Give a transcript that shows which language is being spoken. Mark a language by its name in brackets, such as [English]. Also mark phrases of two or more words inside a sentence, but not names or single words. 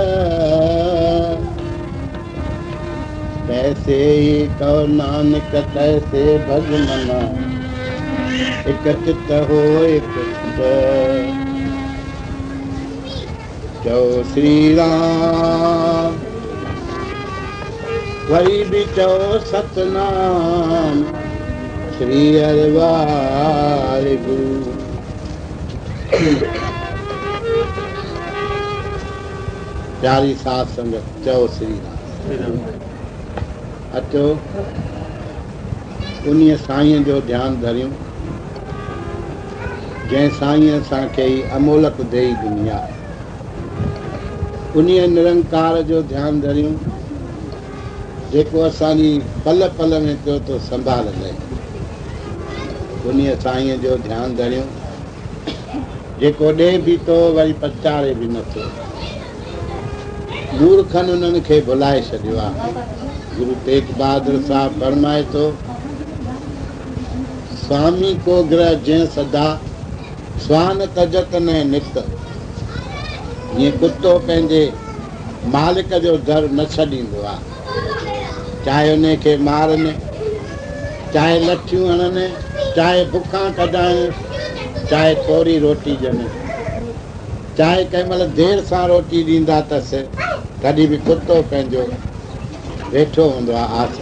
[Punjabi] कैसे कहो नानक तैसे भगमना, एक चित हो एक चित, चो श्री राम [Sindhi] वरी भी चो सतनाम, श्री हरि वाहिगुरु। प्यारी साध संगत, चओ श्री राम। अचो उन्हीअ साईं जो ध्यानु धरियूं, जंहिं साईं असांखे अमोलक देई दुनिया, उन्हीअ निरंकार जो ध्यानु धरियूं, जेको असांजी पल पल में पियो थो संभाल लहे। उन्हीअ साईं जो ध्यानु धरियूं, जेको ॾे बि थो वरी पचारे बि नथो। मूर्खनि उन्हनि खे भुलाए छॾियो आहे। गुरु तेग बहादुर साहब फरमाए थो, [Punjabi] स्वामी को ग्रह जंहिं सदा स्वान तजत न नित, [Sindhi] ईअं कुतो पंहिंजे मालिक जो दर न छॾींदो आहे। चाहे उन खे मारनि, चाहे लठियूं हणनि, चाहे बुखां कढाइनि, चाहे थोरी रोटी ॾियनि, चाहे कंहिं महिल देरि सां रोटी ॾींदा अथसि, तॾहिं बि कुतो पंहिंजो वेठो हूंदो आहे आसरे।